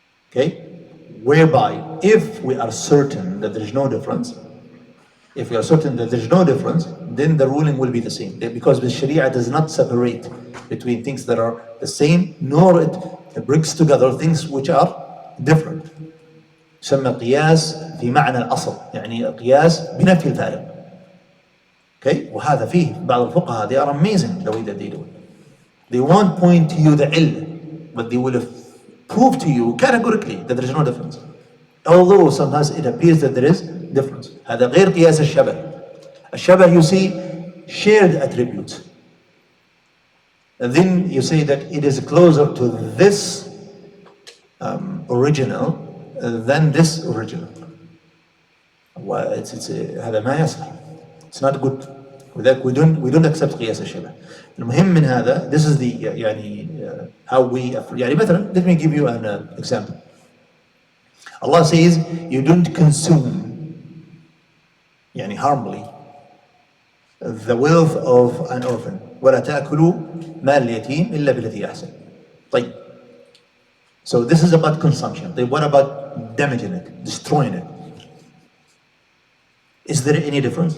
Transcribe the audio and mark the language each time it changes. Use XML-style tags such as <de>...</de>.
<en>Okay, whereby if we are certain that there is no difference, then the ruling will be the same, because the Sharia does not separate between things that are the same, nor it brings together things which are different.</en> <ar>يسمى قياس في معنى الأصل, يعني قياس بنفي الفارق.</ar> <en>Okay,</en> <ar>وهذا فيه بعض الفقهاء,</ar> <en>they are amazing the way that they do it. They won't point to you the علة, but they will prove to you categorically that there is no difference, although sometimes it appears that there is difference.</en> <ar>هذا غير قياس الشبه.</ar> <en>الشبه, you see shared attributes, and then you say that it is closer to this original than this original.</en> <ar>هذا ما يصح.</ar> <en>It's not good. We don't accept قياس الشبه.</en> <ar>المهم من هذا,</ar> <en>this is the يعني how we يعني مثلا, let me give you an example. Allah says you don't consume يعني harmfully the wealth of an orphan.</en> <ar>ولا تأكلوا مال اليتيم إلا بالتي أحسن. طيب.</ar> <en>So this is about consumption. What about damaging it, destroying it? Is there any difference?</en>